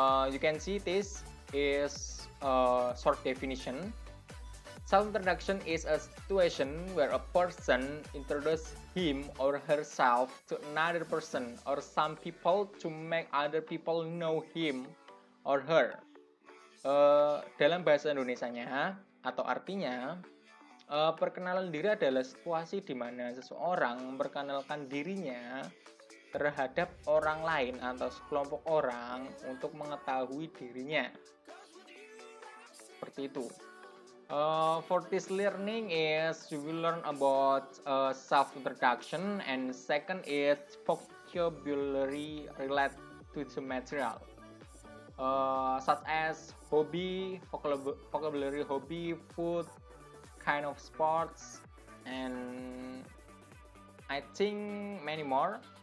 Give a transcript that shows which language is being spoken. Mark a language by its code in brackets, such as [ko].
[en] You can see this is a short definition. Self-introduction is a situation where a person introduces him or herself to another person or some people to make other people know him or her. [id] Dalam bahasa Indonesianya atau artinya, perkenalan diri adalah situasi di mana seseorang memperkenalkan dirinya terhadap orang lain atau sekelompok orang untuk mengetahui dirinya. Seperti itu. [en] For this learning is we will learn about self-introduction, and second is vocabulary related to the material, such as hobby, vocabulary hobby, food, kind of sports, and I think many more.